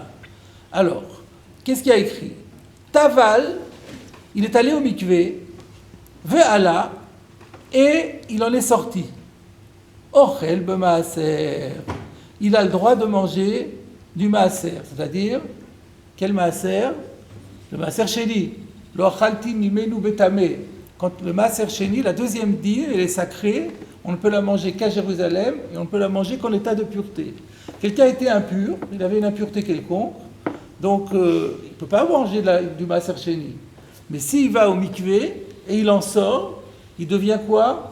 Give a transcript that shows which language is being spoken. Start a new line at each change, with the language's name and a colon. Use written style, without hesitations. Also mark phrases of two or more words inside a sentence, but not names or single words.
French: Alors, qu'est-ce qu'il y a écrit? Taval, il est allé au mikvé, Ve'ala, et il en est sorti.
Hebrew: אוכל במעשר.
French: Il a le droit de manger du maaser, c'est-à-dire, quel maaser?
Hebrew: Le מעשר שני. לא אכלתי ממנו בטמא.
French: Quand le
Hebrew: מעשר שני,
French: la deuxième dîne, elle est sacrée, on ne peut la manger qu'à Jérusalem et on ne peut la manger qu'en état de pureté. Quelqu'un était impur, il avait une impureté quelconque, Donc, il ne peut pas manger du
Hebrew: מעשר שני.
French: Mais s'il va au mikvé et il en sort, il devient quoi?